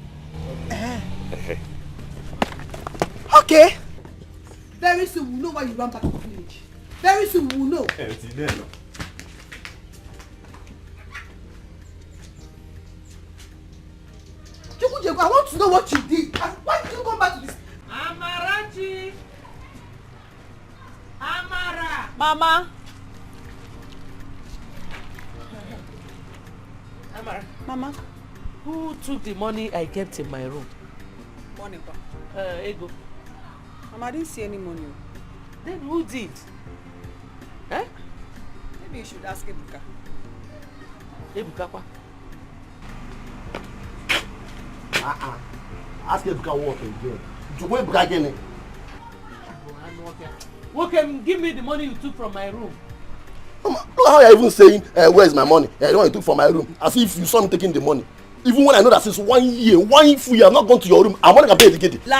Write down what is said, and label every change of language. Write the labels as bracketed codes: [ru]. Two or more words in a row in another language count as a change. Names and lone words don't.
[en] Okay. Very soon we'll know why you ran back to the village. Very soon we'll know. Jeku, I want to know what you did. Why did you come back to this? Amarachi! Amara! Mama. Amara. Mama. Who took the money I kept in my room? Money, Ego. Mama, I didn't see any money. Then who did? Eh? Maybe you should ask Ebuka. Ebuka kwa? Ask Ebuka what again. You go Ebuka again. Okay, give me the money you took from my room. Mama, look how you're even saying, where is my money? The one you took from my room. As if you saw me taking the money. Even when I know that since 1 year, 1 full year, I've not gone to your room, I'm not going to pay the gate.